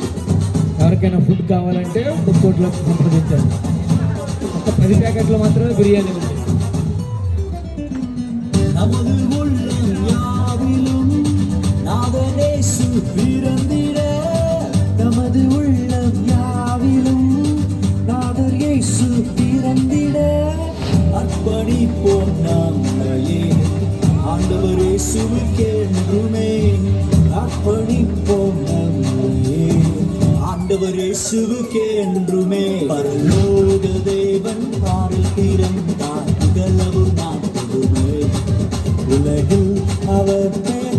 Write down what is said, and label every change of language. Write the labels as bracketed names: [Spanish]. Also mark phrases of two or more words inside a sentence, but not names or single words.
[Telugu] ఎవరికైనా ఫుడ్ కావాలంటే [English] food court [Telugu] సంప్రదించండి. ఒక 10 ప్యాకెట్లు మాత్రమే బిర్యానీ ఉంది. [Tamil] நமது உள்ளம் யாவிலும் நாதனேசு பிறந்திட நமது உள்ளம் யாவிலும் நாதர் இயேசு பிறந்திட அர்ப்பணிப்போம் நம்மையே ஆண்டவர் இயேசுவுக்கென்றுமே அர்ப்பணிப்போம் நம்மையே ஆண்டவர் இயேசுவுக்கென்றுமே பரலோக தேவன் பாரில் பிறந்தார் புகழவும் நான் புதுமை உலகில் அவர்